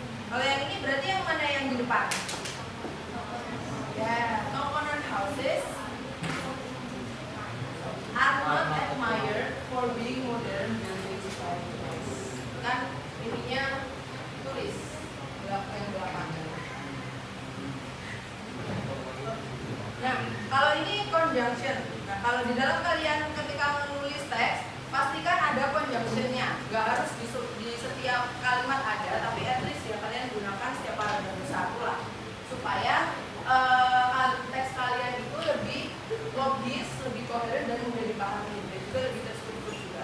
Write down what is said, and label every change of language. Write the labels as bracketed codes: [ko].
[id] Kalau yang ini berarti yang mana yang di depan? [en] Ya, component houses are not admired for being modern buildings by tourists. [id] Kan ininya turis yang belakang. Nah, kalau ini conjunction. Nah, kalau di dalam kalian ketika menulis teks, pastikan ada conjunctionnya. Gak harus di setiap kalimat ada, tapi [en] at least [id] ya kalian gunakan setiap paragraf satu lah, supaya teks kalian itu lebih logis, lebih koheren dan mudah dipahami, dan juga lebih terstruktur juga.